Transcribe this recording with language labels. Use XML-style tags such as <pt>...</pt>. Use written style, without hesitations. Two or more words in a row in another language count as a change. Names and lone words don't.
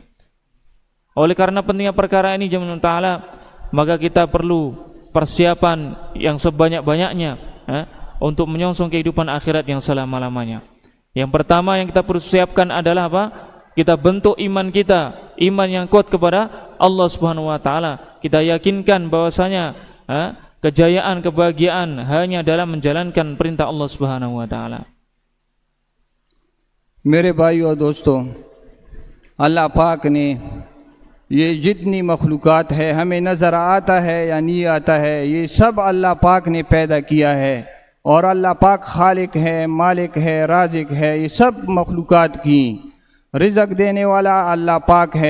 <id>Oleh karena pentingnya perkara ini jemaah taala, maka kita perlu persiapan yang sebanyak-banyaknya untuk menyongsong kehidupan akhirat yang selama-lamanya. Yang pertama yang kita perlu siapkan adalah apa? Kita bentuk iman kita, iman yang kuat kepada Allah</id> <ar>سبحانه وتعالى.</ar> <id>Kita yakinkan bahwasanya kejayaan, kebahagiaan hanya dalam menjalankan perintah Allah</id> <ar>سبحانه وتعالى.</ar> <hi>मेरे भाइयों और दोस्तों, अल्लाह पाक ने ये जितनी मखलूक़ात है हमें नज़र आता है या नहीं आता है, ये सब अल्लाह पाक ने पैदा किया है। और अल्लाह पाक खालिक है, मालिक है, राज़िक है, ये सब मखलूक़ात की रिज़्क़ देने वाला अल्लाह पाक है।</hi>